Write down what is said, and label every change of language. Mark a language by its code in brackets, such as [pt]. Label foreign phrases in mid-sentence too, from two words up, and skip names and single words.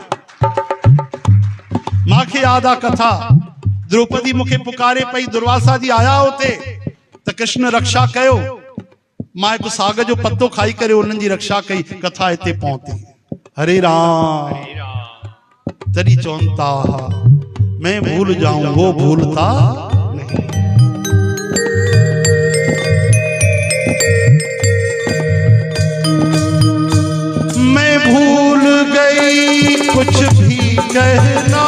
[sd] मांखे यादि आहे कथा द्रौपदी मूंखे पुकारे पई दुर्वासा जी आया होते त कृष्ण रक्षा कयो मां हिकु साग जो पत्तो खाई करे उन्हनि जी रक्षा कई कथा हिते पहुती हरे राम तॾहिं चवनि था [hi] मैं भूल जाऊं वो भूलता मैं भूल गई कुछ भी कहना